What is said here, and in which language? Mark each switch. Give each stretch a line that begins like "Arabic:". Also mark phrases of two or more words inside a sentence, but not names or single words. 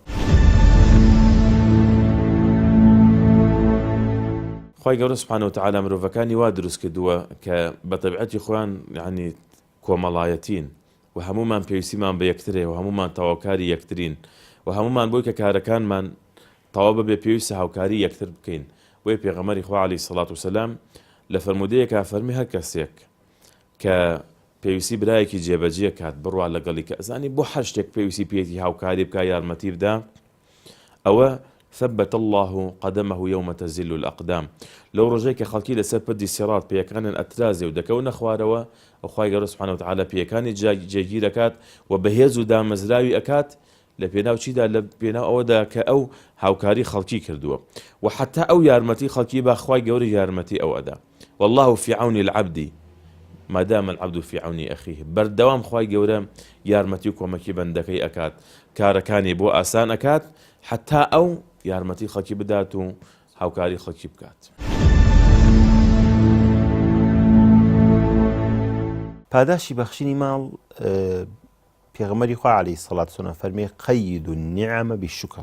Central Kurdish: خی گەورە
Arabic: سوبحانەهو وتەعالا
Central Kurdish: مرۆڤەکانی وا دروست کردووە کە بە تەبیعەتی خۆیان یعنی کۆمەڵایەتین و هەمومان پێویستیمان بە یەکترێ و هەمومان تەواوکاری یەکترین و هەمومان بۆی کە کارەکانمان تەواو ببێ پێویستە هاوکاری یەکتر بکەین. وی پێغەمبەری خوا
Arabic: عەلەیهی سەڵات وسەلام
Central Kurdish: لە فەرموودەیەکا فەرمی هەر کەسێک کە پێویستی برایەکی جێبەجێ کات بڕوا لەگەڵی کە ئەزانی بۆ هەر شتێک پێویستی پێێتی هاوکاری بکە یارمەتی بدا ئەوە
Arabic: ثبت الله قدمه يوم تزل الأقدام.
Central Kurdish: لو ڕۆژەی کە خەڵکی لەسەر پردی سیڕات پێیەکانن ئەترازێ و دەکەونە خوارەوە ئەو خوای گەورە
Arabic: سوبحانەهو وتەعالا
Central Kurdish: پێیەکانی جێگیر ئەکات و بەهێز و دامەزراوی ئەکات لە پێناو چیدا لە پێناو ئەوەدا کە ئەو هاوکاری خەڵکی کردووە و حتا ئەو یارمەتی خەڵکی با خوای گەورە یارمەتی ئەو ئەدا.
Arabic: والله في عون العبد ما دام العبد في عون أخيه.
Central Kurdish: بەردەوام خوای گەورە یارمەتی و کۆمەکی بەندەکەی ئەکات کارەکانی بۆ ئاسان ئەکات حتا ئەو یارمەتی خەڵکی بدات و هاوکاری خەڵکی بکات. پاداشی بەخشینی ماڵ پێغەمبەری خوا
Arabic: عەلەیهی سەڵات وسەلام
Central Kurdish: فەرمێ
Arabic: قەید النِّعەمە بالشوکر.